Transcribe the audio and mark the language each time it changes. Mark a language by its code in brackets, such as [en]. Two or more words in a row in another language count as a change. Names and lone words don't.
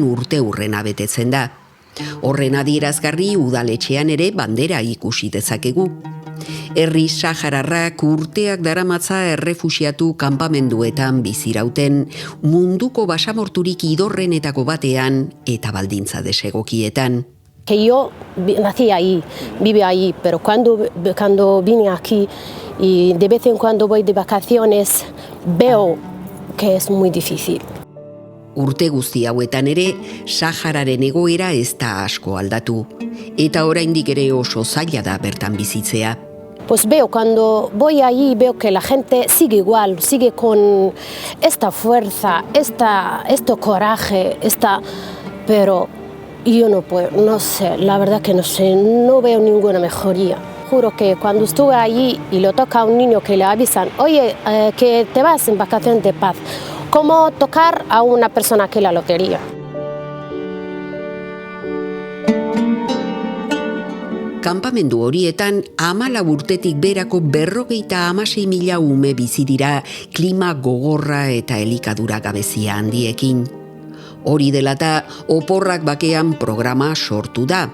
[eu] urteurrena betetzen da. Horren adierazgarri udaletxean ere bandera ikusi dezakegu. Herri sahararrak urteak daramatza errefuxiatu kanpamenduetan bizirauten, munduko basamorturik idorrenetako batean eta baldintza desegokietan. [es] Que yo nací ahí, vive ahí, pero cuando vine aquí y de vez en cuando voy de vacaciones, veo que es muy difícil. [eu] Urte guzti hauetan ere, Sahararen egoera ez da asko aldatu, eta oraindik ere oso zaila da bertan bizitzea. [es] Pues veo, cuando voy allí, veo que la gente sigue igual, sigue con esta fuerza, este coraje, pero yo no puedo, no sé, la verdad que no sé, no veo ninguna mejoría. Juro que cuando estuve allí y le toca a un niño que le avisan, oye, que te vas en vacaciones de paz, como tocar a una persona que la lotería. [eu] Kanpamendu horietan 14 urtetik berako 56.000 ume bizi dira klima gogorra eta elikadura gabezia handiekin. Hori dela eta oporrak bakean programa sortu da.